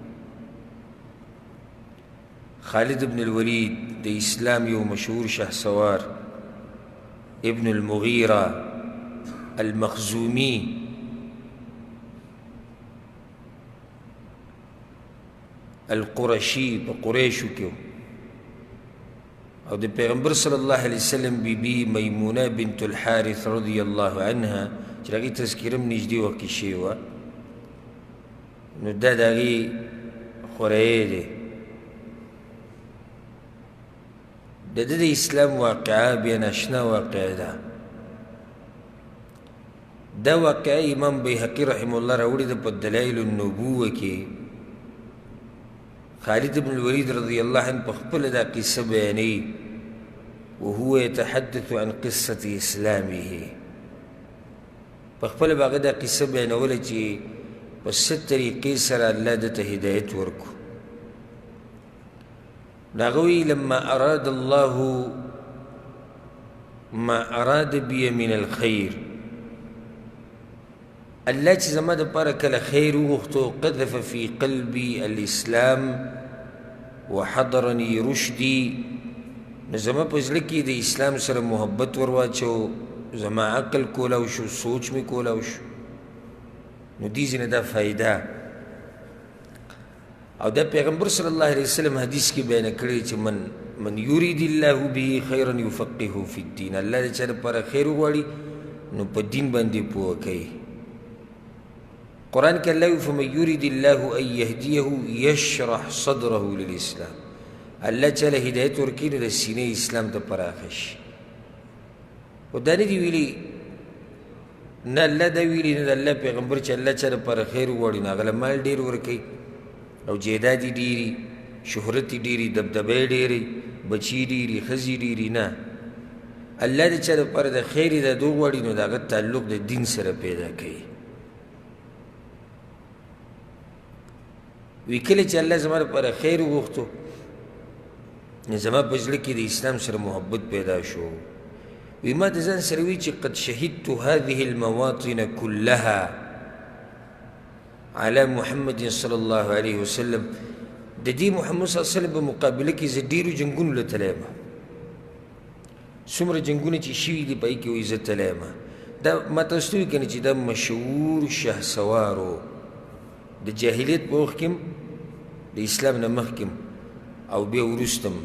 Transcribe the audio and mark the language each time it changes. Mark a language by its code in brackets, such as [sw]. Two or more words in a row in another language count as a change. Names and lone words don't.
[ps] خالد ابن الولید د اسلام یو مشهور شهسوار، ابن المغیره المخزومی، القرشی، په قریشو کې او د پیغمبر [ar] صلی الله علیه وسلم [ps] بیبي میمونه بنت الحارث [ar] رضی الله عنها [ps] چې د هغې تذکره هم نږدې وخت کې شوې وه، نو دا د هغې خوریی دی. د ده د اسلام واقعه بیا ناشنا واقعه ده. دا واقعه امام بیهقي [ar] رحمه الله [ps] راوړې ده په دلایل النبوه کې. خالد بن الولید [ar] رضی الله عنه [ps] په خپله دا قصه بیانوي، [ar] وهو يتحدث عن قصة اسلامه. [ps] په خپله به هغه دا قصه بیانوله چې په څه طریقې سره الله ده ته هدایت ورکړو. [ar] ناغوی لما اراد الله ما اراد بي من الخير، [ps] الله چې زما دپاره کله خیر وغوښتو، [ar] قذف في قلبي الاسلام وحضرني رشدي، [ps] نو زما په زړه کې د اسلام سره محبت ورواچو، زما عقل کولاو شو، سوچ مې کولاو شو. نو دې ځینې دا فایده او دا پیغمبر [ar] صلی الله علیه وسلم [ps] حدیث کې بیان کړی چې [ar] من یرید الله به خیرا یفقهه فی الدین، [ps] الله د چا لپاره خیر وغواړي نو په دین باندې پوه کوي. قرآن کې الله وایي [ar] فمن یرید الله ان یهدیه یشرح صدره للاسلام، [ps] الله چاله هدایت ورکړي نو د سینې اسلام ته پراخه شي. خو دا نه دي ویلي، نه الله دا ویلي، نه د الله پیغمبر چې الله چا لپاره خیر وغواړي نو هغه له مال ډېر ورکوي او جیدادي ډېري، شهرت ډېري، دبدبه ډېري، بچي ډېري، ښځې ډېري. نه، الله د چا لپاره د خیر ارادو غواړي نو د هغه تعلق د دین سره پیدا کوي. وی کله چې الله زما لپاره خیر وغوښتو نو زما په زړه کې د اسلام سره محبت پیدا شو. وی ما د ځان سره وی چې [ar] قد شهدت هذه المواطن كلها على محمد صلی الله علیه وسلم، [ps] د دې محمد [ar] صلی الله علیه وسلم [ps] په مقابله کې زه ډېرو جنګونو له تلی یم، څومره جنګونه چې شوي دي په هغې کې وایي زه تلی یم. دا ما تاسو ته وایي که نه چې دا مشهور شهسوار و، د جاهلیت په وخت کې هم، د اسلام نه مخکې او بیا وروسته هم.